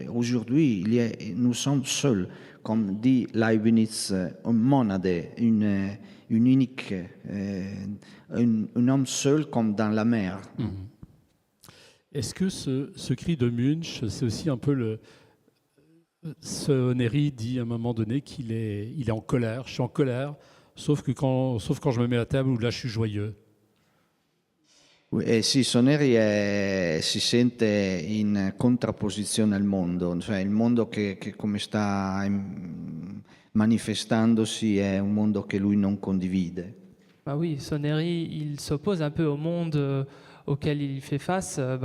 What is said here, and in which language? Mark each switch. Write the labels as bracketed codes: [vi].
[fr] Aujourd'hui, nous sommes seuls, comme dit Leibniz, un monade, une unique, un homme seul comme dans la mer. Est-ce que ce cri de Munch, c'est aussi un peu Soneri dit à un moment donné qu'il est en colère, je suis en colère, sauf quand je me mets à table où là je suis joyeux. [it] Sì, Soneri si sente in contrapposizione al mondo, cioè il mondo che come sta manifestandosi è un mondo che lui non condivide. [fr] Bah oui, Soneri, il s'oppose un peu au monde auquel il fait face.